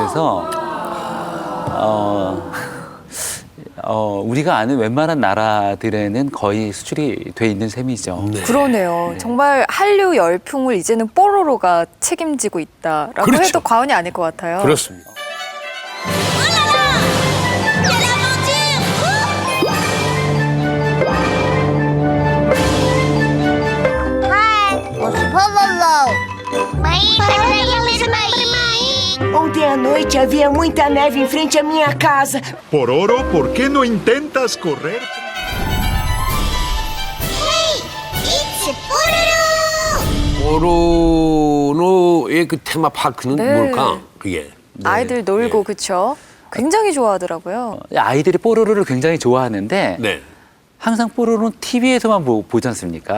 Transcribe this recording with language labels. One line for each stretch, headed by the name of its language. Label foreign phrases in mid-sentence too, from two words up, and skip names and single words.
Korean: 그래서 우리가 아는 웬만한 나라들에는 거의 수출이 돼 있는 셈이죠. 네. 그러네요. 정말 한류 열풍을 이제는 뽀로로가 책임지고 있다라고 그렇죠. 해도 과언이 아닐 것 같아요. 그렇습니다.
Portuguese: Ontem à noite havia muita neve em frente à minha casa.
Spanish: Pororo, ¿por qué no intentas correr?
Korean: 뽀로로의 그 테마파크는 네. 뭘까? 그게. 아이들 놀고 그쵸? 굉장히 좋아하더라고요. 아이들이 뽀로로를 굉장히 좋아하는데 네. 항상 뽀로로는 TV에서만 보지 않습니까?